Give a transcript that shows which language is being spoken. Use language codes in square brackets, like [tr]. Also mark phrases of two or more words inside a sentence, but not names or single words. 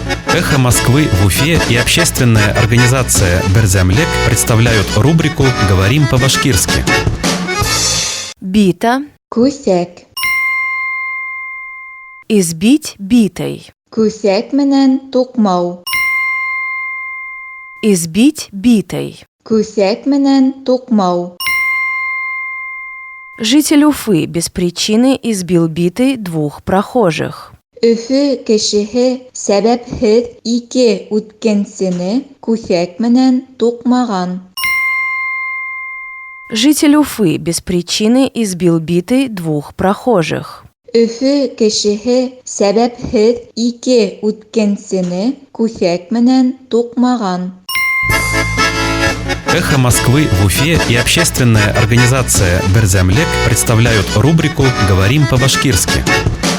[ru] «Эхо Москвы» в Уфе и общественная организация «Берзямлек» представляют рубрику «Говорим по-башкирски». Бита. [ba] Күсәк. [ru] Избить битой. [ba] Күсәк менән туҡмау. [ru] Избить битой. [ba] Күсәк менән туҡмау. [ru] Житель Уфы без причины избил битой двух прохожих. [ba] Өфө кешеһе сәбәпһеҙ ике үткенсене күсәк менән туҡмаған. [ru] Житель Уфы без причины избил битой двух прохожих. [ba] Өфө кешеһе сәбәпһеҙ ике үткенсене күсәк менән туҡмаған. [ru] «Эхо Москвы» в Уфе и общественная организация «Берзямлек» представляют рубрику «Говорим по-башкирски».